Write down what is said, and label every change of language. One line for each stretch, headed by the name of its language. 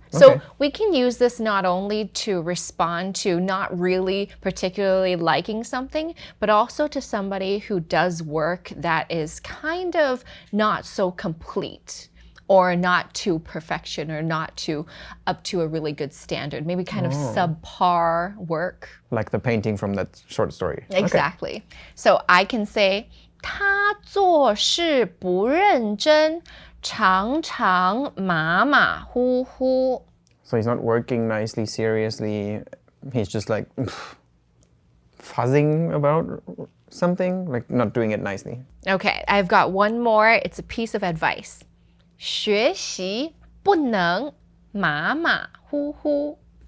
English: So we can use this not only to respond to not really particularly liking something, but also to somebody who does work that is kind of not so complete or not to perfection or not to up to a really good standard. Maybe kind of subpar work. Like the painting from that short story. Exactly. So I can say,
Chinese: 他做事不认真，常常马马虎虎。
English: So he's not working nicely, seriously. He's just like fuzzing about something, like not doing it nicely. Okay, I've got one more. It's a piece of advice.
Chinese: 学习不能马马虎虎。